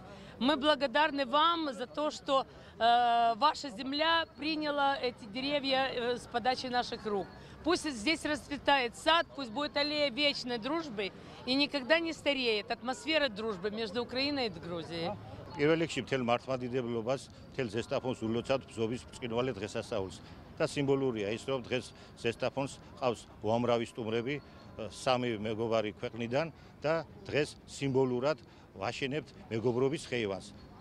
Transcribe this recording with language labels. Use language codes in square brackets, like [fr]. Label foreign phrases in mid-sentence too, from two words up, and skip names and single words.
[ru] Мы благодарны вам за то, что ваша земля приняла эти деревья с подачи наших рук. Пусть здесь расцветает сад, пусть будет аллея вечной дружбы и никогда не стареет атмосфера дружбы между Украиной и Грузией. [ka] პირველ რიგში მთელ მართლმადიდებლობას, მთელ ზესტაფონს ულოცავთ ბზობის ბრწყინვალე დღესასწაულს. და სიმბოლურია ის, რომ დღეს ზესტაფონს ყავს უამრავი სტუმრები სამი მეგობარი ქვეყნიდან და დღეს სიმბოლურად ვაშენებთ მეგობრობის ხეივანს.